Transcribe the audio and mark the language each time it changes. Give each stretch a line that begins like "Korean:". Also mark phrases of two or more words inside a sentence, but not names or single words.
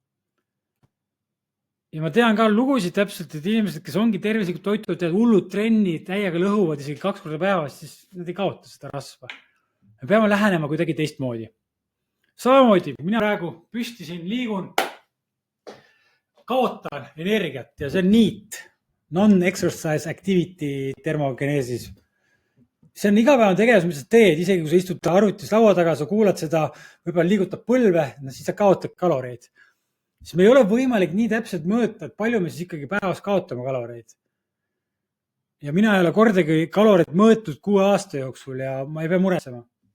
Estonian: Ja ma tean ka lugusid täpselt, et inimesed, kes ongi tervislikult toituvad ja hullud trenni täiega lõhuvad isegi 2 korda päevas, siis nad ei kaota seda rasva. Me peame lähenema kuidagi teistmoodi. Samamoodi, mina praegu püstisin, liigun, kaotan energiat ja see on NEAT,
English: non-exercise activity
Estonian: termogeneesis. See on igapäevane tegevus, mis sa teed, isegi kui sa istud arvutis laua taga, sa kuulad seda, võib-olla liigutab põlve, siis sa kaotad kaloreid. Siis me ei ole võimalik nii täpselt mõõta, et palju me siis ikkagi päevas kaotame kaloreid. Ja mina ei ole kordagi kaloreid mõõtud 6 aasta jooksul ja ma ei pea muretsema.